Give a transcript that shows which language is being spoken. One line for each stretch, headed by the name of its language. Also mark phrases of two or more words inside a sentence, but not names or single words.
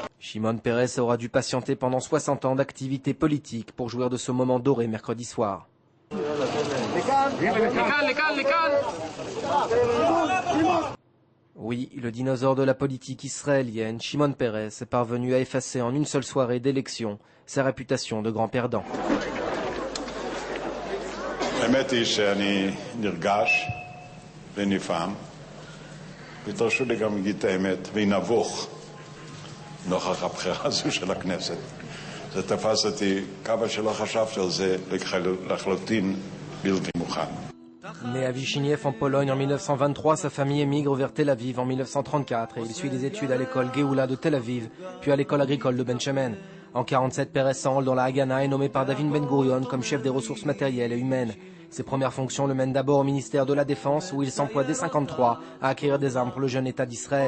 French: Shimon Peres aura dû patienter pendant 60 ans d'activité politique pour jouir de ce moment doré mercredi soir. Oui, le dinosaure de la politique israélienne, Shimon Peres, est parvenu à effacer en une seule soirée d'élection sa réputation de grand perdant.
Hebrew: האמת היא שאני נרגש ונפעם, ותרשו לי גם להגיד את האמת, ונבוך נוכח הבחירה הזו של הכנסת. זה תפס אותי כמה שלא חשבתי על זה לחלוטין בלתי מוכן.
French: Né à Vychyniew en Pologne en 1923, sa famille émigre vers Tel Aviv en 1934 et il suit des études à l'école Géoula de Tel Aviv, puis à l'école agricole de Ben Shemen. En 1947, Peres s'enrôle dans la Haganah et est nommé par David Ben Gurion comme chef des ressources matérielles et humaines. Ses premières fonctions le mènent d'abord au ministère de la Défense où il s'emploie dès 1953 à acquérir des armes pour le jeune État d'Israël.